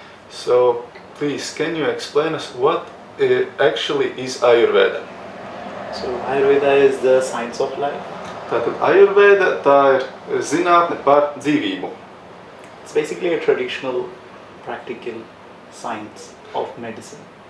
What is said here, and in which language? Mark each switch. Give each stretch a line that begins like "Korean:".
English: So, please, can you explain us what actually is Ayurveda? So, Ayurveda is the science of life.
Latvian: Tātad Ayurveda tā ir zinātne par dzīvību.
English: It's basically a traditional, practical science of medicine.